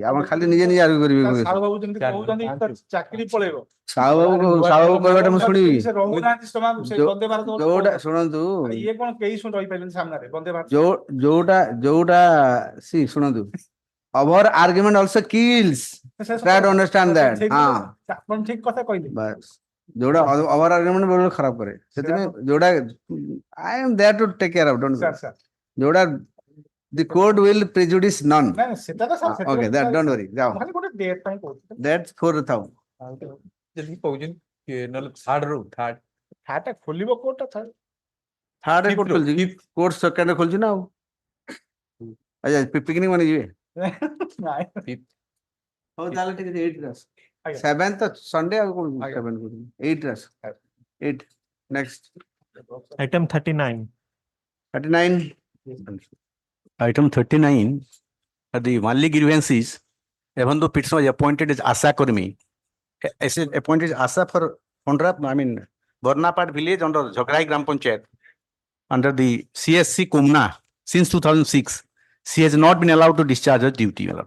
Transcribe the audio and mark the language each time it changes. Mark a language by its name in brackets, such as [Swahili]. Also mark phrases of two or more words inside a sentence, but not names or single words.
[Odia] ଆପଣ ଖାଲି ନିଜେ ନିଜେ ଆର୍ଗ୍ୟୁ କରିବେ। ସାହୁ ବାବୁ ଯେମିତି କହୁଛନ୍ତି ତା ଚାକିରି ପଳେଇବ। ସାହୁ ବାବୁ କହିବାଟା ମୁଁ ଶୁଣିବି କି? ସେ ରହୁନାହାନ୍ତି ସେମାନେ ସେଇ ବନ୍ଦେ ଭାରତ ଗୋଟେ ଯୋଉଟା କହୁଛନ୍ତି। ଶୁଣନ୍ତୁ, ଇଏ କଣ କେହି ରହିପାରିଲେନି ସାମ୍ନାରେ ବନ୍ଦେ ଭାରତ। ଯୋଉଟା ଶୁଣନ୍ତୁ, [English] our argument also kills. Try to understand that. [Odia] ହଁ ଆପଣ ଠିକ କଥା କହିଲେ। ବାସ୍, ଯୋଉଟା [English] our argument [Odia] ବେଳେବେଳେ ଖରାପ କରେ, ସେଥିପାଇଁ ଯୋଉଟା [English] I am there to take care of, don't worry. ଯୋଉଟା the court will prejudice none. [Odia] ନାଇଁ ସେଟା ତ ସାର୍ [English] Okay, that don't worry. [Odia] ଯାଅ, ଖାଲି ଗୋଟେ ଡେଟ୍ ପାଇଁ କହୁଥିଲି। [English] that's for ଥାଉ। [Odia] ଯଦି କହୁଛନ୍ତି ନହେଲେ ଥାର୍ଡ ଥାର୍ଡଟା ଖୋଲିବ କୋର୍ଟଟା ଥାର୍ଡ। ଥାର୍ଡରେ କୋର୍ଟ ଖୋଲିଛି କି? କୋର୍ଟ ସେକେଣ୍ଡରେ ଖୋଲିଛି ନା ଆଉ। ଆଚ୍ଛା ପିକନିକ ମାନେ ଯିବେ? ହଉ ତାହେଲେ ଠିକ ଅଛି, 8ରେ ଆସ। 7th ସଣ୍ଡେ ଆଉ କଣ 7 କହୁଛନ୍ତି, 8ରେ ଆସ। [English] 8 next. Item 39. 39. Item 39, the only grievance is, even though petitioner was appointed as Asa Kurmi, appointed as Asa for Bornapad village under Jhagrai Gram Panchayat, under the CSC Kumna since 2006, she has not been allowed to discharge her duty.